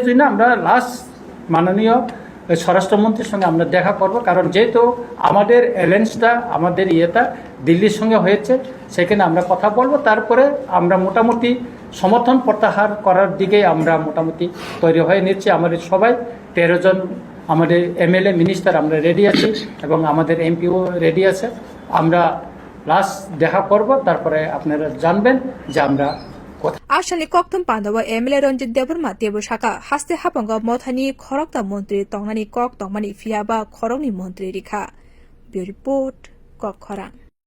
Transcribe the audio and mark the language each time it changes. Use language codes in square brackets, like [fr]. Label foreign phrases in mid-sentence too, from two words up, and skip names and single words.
[bn] জন্য আমরা লাস্ট মাননীয় স্বরাষ্ট্রমন্ত্রীর সঙ্গে আমরা দেখা করব কারণ যেহেতু আমাদের অ্যালায়েন্সটা আমাদের দিল্লির সঙ্গে হয়েছে সেখানে আমরা কথা বলবো তারপরে আমরা মোটামুটি সমর্থন প্রত্যাহার করার দিকে আমরা মোটামুটি তৈরি হয়ে নিচ্ছি আমাদের সবাই 13 জন আমাদের [en] MLA minister [bn] আমরা রেডি আছি এবং আমাদের MPও রেডি আছে আমরা লাস্ট দেখা করব তারপরে আপনারা জানবেন যে আমরা [trp] ashani kokthum pandawa MLA Ronjit Debarma tebo saka haste hapanga mothani khorokta montri tongnani kok tongmani phiaba khorokni montri rikha [en] bureau report [trp] kok khorang